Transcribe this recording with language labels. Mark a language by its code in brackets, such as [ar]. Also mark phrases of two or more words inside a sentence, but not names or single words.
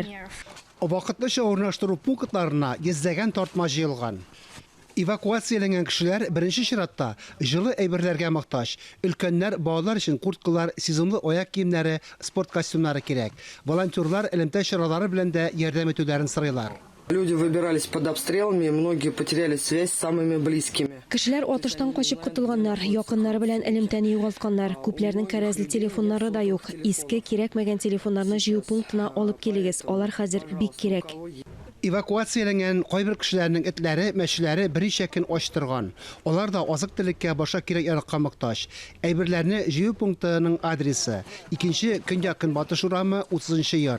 [tt] Вакытлыча урнаштыру пунктларына йөзләгән тартма җыелган. Эвакуацияләнгән кешеләр беренче чиратта җылы әйберләргә мохтаҗ. Өлкәннәр, балалар өчен курткалар, сезонлы аяк киемнәре, спорт костюмнары кирәк. Волонтерлар элемтә чаралары белән дә ярдәм итүләрен сорыйлар. [ru] Люди выбирались под обстрелами, и многие потеряли связь с самыми близкими. [tt] Кешеләр атыштан качып котылганнар, якыннары белән элемтәне югалтканнар. Күпләрнең кәрәзле телефоннары да юк. Иске кирәкмәгән телефоннарны җыю пунктына алып килегез. Алар хәзер бик кирәк. Эвакуацияләнгән кайбер кешеләрнең этләре, мәчеләре берничә көн ач торган. Алар да азык-төлеккә башка кирәк яракка мохтаҗ. Әйберләрне җыю пунктының адресы: 2нче Көньяк-Көнбатыш урамы, 30нчы йорт.